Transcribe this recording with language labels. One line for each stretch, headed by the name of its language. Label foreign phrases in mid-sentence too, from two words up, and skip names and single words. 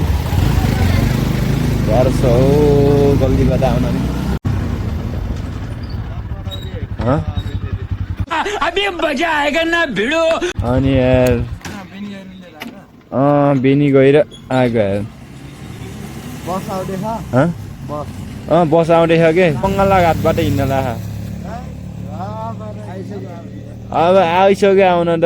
Nepali: गाह्रो छ हौ गल्तीबाट आउन नि। हाँ?
Hindi: अभी मजा आएगा ना भिड़ो
Nepali: अनि यार बेनी गएर आएको यार बस आउँदैछ हाँ? बस बस आउँदैछ के बङ्गाला घाटबाट हिँड्न ला अब आइसक्यो आउन त